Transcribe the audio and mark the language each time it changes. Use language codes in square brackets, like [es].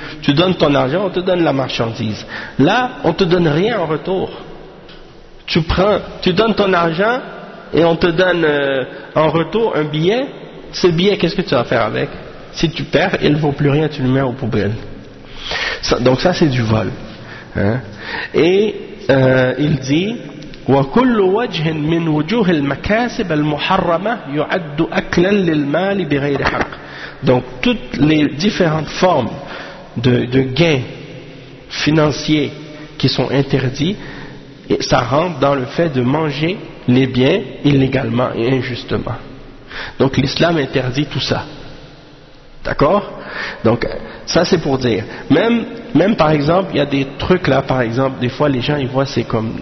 [fr] Tu donnes ton argent, on te donne la marchandise. Là, on te donne rien en retour. Tu donnes ton argent et on te donne en retour un billet. Ce billet, qu'est-ce que tu vas faire avec? Si tu perds, il ne vaut plus rien, tu le mets aux poubelles. Ça, donc ça, c'est du vol. Hein? Et il dit, [ar] وَكُلُّ وَجْهٍ مِّنْ وُجُوهِ الْمَكَاسِبَ الْمُحَرَّمَةِ يُعَدُّ أَكْلًا لِلْمَالِ بِغَيْرِ حَقٍ. [fr] Donc, toutes les différentes formes de gains financiers qui sont interdits, et ça rentre dans le fait de manger les biens illégalement et injustement. Donc l'islam interdit tout ça. D'accord? Donc ça c'est pour dire. Même par exemple, il y a des trucs là, par exemple, des fois les gens ils voient c'est comme...